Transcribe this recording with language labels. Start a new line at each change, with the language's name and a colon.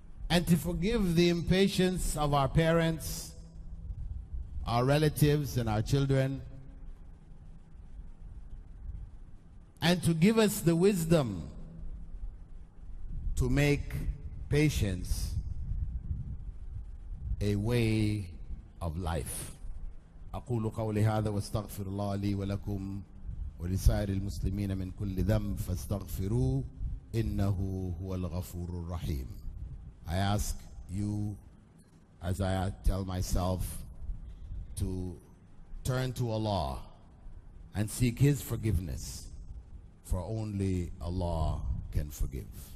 English: and to forgive the impatience of our parents, our relatives, and our children, and to give us the wisdom to make patience a way of life.
Arabic: أقول قولي هذا واستغفر الله لي ولكم ولسائر المسلمين من كل ذنب فاستغفروه إنه هو الغفور الرحيم.
English: I ask you, as I tell myself, to turn to Allah and seek His forgiveness, for only Allah can forgive.